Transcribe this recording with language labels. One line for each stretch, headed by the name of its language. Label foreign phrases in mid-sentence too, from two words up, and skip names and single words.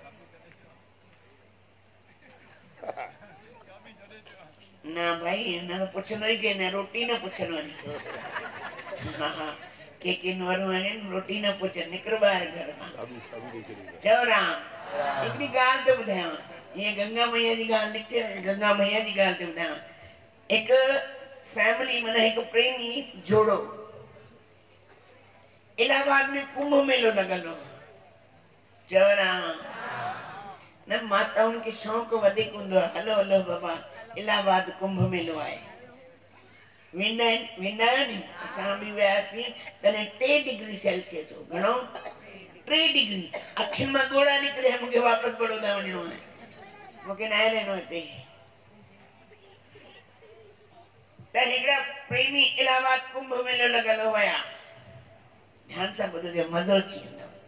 Sindhi: न भाई न पुछंदो ई के न रोटी न पुछंदो वञे हा के नूरूं आहिनि रोटी न पुछनि निकिर ॿाहिरि घर मां चओ राम हिकिड़ी ॻाल्हि थो ॿुधायांव ये गंगा मैया जी ॻाल्हि निकिते गंगा मैया जी ॻाल्हि थी ॿुधायां हिकु फैमिली माना हिकु प्रेमी जोड़ो इलाहाबाद में कुंभ मेलो लॻल हो चवरा न माताउनि खे शौक़ु वधीक हूंदो आहे हलो हलो बाबा इलाहाबाद कुंभ मेलो आहे वेंदा आहियो नी असां बि वियासीं तॾहिं 3
English: degree Celsius
Sindhi: हो घणो 3 डिग्री अखियुनि मां ॻोड़ा निकिरिया मूंखे वापसि बड़ौदा वञिणो आहे मूंखे न रहणो हिते त हिकिड़ा प्रेमी इलाहाबाद कुंभ मेलो लॻल हुया ध्यान सां ॿुधजो, मज़ो अची वेंदव।